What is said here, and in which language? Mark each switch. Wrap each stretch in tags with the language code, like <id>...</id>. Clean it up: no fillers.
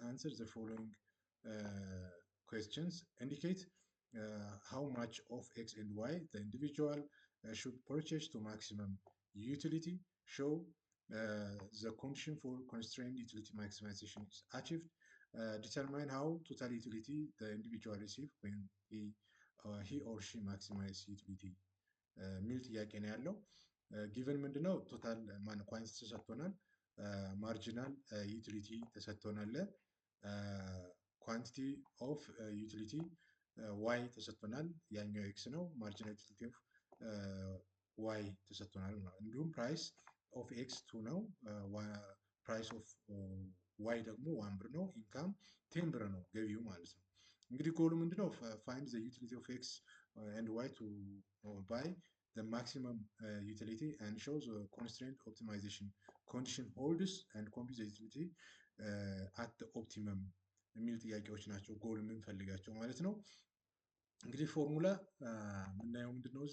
<en>Answer the following questions. Indicate how much of x and y the individual should purchase to maximum utility. Show the condition for constrained utility maximization is achieved. Determine how total utility the individual receive when he or she maximize utility</en> <am>ሚል ጥያቄ ነው ያለው። ጊቨን ምንድነው? ቶታል ማን ኳንቲቲ ተሰጥቶናል፣ ማርጂናል ዩቲሊቲ ተሰጥቶናል፣ ኳንቲቲ ኦፍ ዩቲሊቲ ዋይ ተሰጥቶናል፣ ያኛው ኤክስ ነው። ማርጂናል ዩቲሊቲ ኦፍ ዋይ ተሰጥቶናል። እንዲሁም ፕራይስ ኦፍ ኤክስ 2 ነው፣ ፕራይስ ኦፍ ዋይ ደግሞ 1 ብር ነው። ኢንካም 10 ብር ነው ገቢው ማለት ነው። እንግዲህ ጎሉ ምንድነው?</am> <en>ፋይንድ ዘ ዩቲሊቲ ኦፍ ኤክስ and y to buy the maximum utility and show the constraint optimization condition holds and compute the utility at the optimum</en> <am>የሚል ጥያቄዎች ናቸው ጎል የምንፈልጋቸው ማለት ነው። እንግዲህ ፎርሙላ የምናየው ምንድነው?</am>